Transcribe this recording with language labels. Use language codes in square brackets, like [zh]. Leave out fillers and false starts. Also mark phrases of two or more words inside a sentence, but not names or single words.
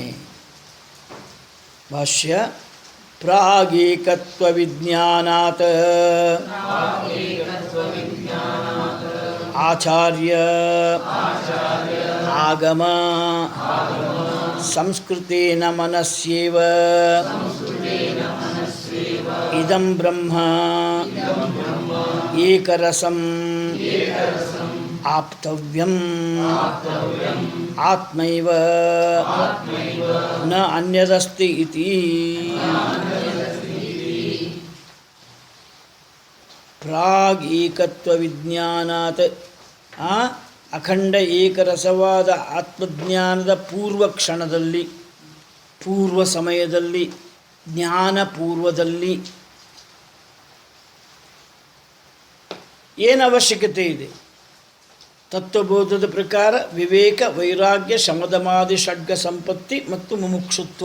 [sa] ಭಾಷ್ಯ ಪ್ರಾಗೇಕತ್ವ ವಿಜ್ಞಾನಾತ್ ಆಚಾರ್ಯ ಆಗಮ ಸಂಸ್ಕೃತೇನ ಮನಸ್ಯೇವ ಇದಂ ಬ್ರಹ್ಮ ಏಕರಸಂ ಆಪ್ತವ್ಯಂ ಆತ್ಮೈವ ನ ಅನ್ಯದಸ್ತಿ ಇತಿ. ಪ್ರಾಗ್ ಏಕತ್ವ ವಿಜ್ಞಾನಾತ್, [kn] ಅಖಂಡ ಏಕರಸವಾದ ಆತ್ಮಜ್ಞಾನದ ಪೂರ್ವ ಕ್ಷಣದಲ್ಲಿ, ಪೂರ್ವ ಸಮಯದಲ್ಲಿ, ಜ್ಞಾನ ಪೂರ್ವದಲ್ಲಿ ಏನು ಅವಶ್ಯಕತೆ ಇದೆ? ತತ್ವಬೋಧದ ಪ್ರಕಾರ ವಿವೇಕ, ವೈರಾಗ್ಯ, ಶಮದಮಾದಿ ಷಡ್ಗ ಸಂಪತ್ತಿ ಮತ್ತು ಮುಮುಕ್ಷುತ್ವ.